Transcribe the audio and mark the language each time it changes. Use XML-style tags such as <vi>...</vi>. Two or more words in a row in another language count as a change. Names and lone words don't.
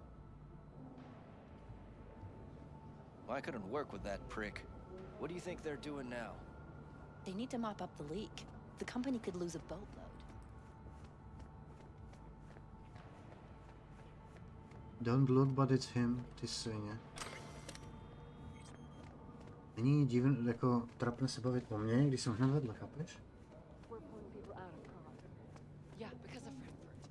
<en>Well, I couldn't work with that prick. What do you think they're doing now? They need to mop up the leak. The company could lose a boatload. Don't look, but it's him,</en> <cs>ty svině. Není divný, jako trapné se bavit o mně, když jsem hned vedle, chápeš?</cs> <en>We're pulling people out of prom. Yeah, because of Frankfurt.</en>